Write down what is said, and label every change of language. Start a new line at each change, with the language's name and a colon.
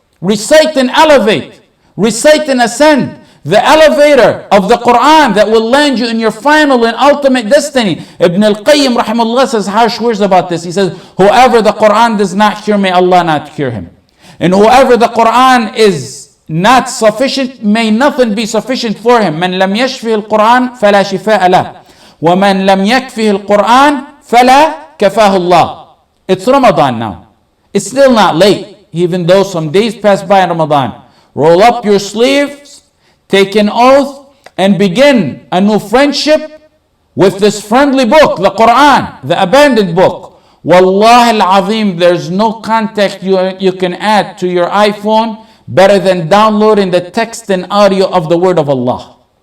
English: Recite and elevate. Recite and ascend. The elevator of the Quran that will land you in your final and ultimate destiny. Ibn al-Qayyim rahimahullah says harsh words about this. He says, whoever the Quran does not cure, may Allah not cure him. And whoever the Quran is not sufficient, may nothing be sufficient for him.
Arabic: من لم يشفه القرآن فلا شفاء له ومن لم يكفه القرآن فلا كفاه الله.
English: It's Ramadan now. It's still not late, even though some days pass by in Ramadan. Roll up your sleeves, take an oath, and begin a new friendship with this friendly book, the Quran, the abandoned book.
Arabic: Wallahi al-azim,
English: there's no contact you can add to your iPhone better than downloading the text and audio of the word of Allah.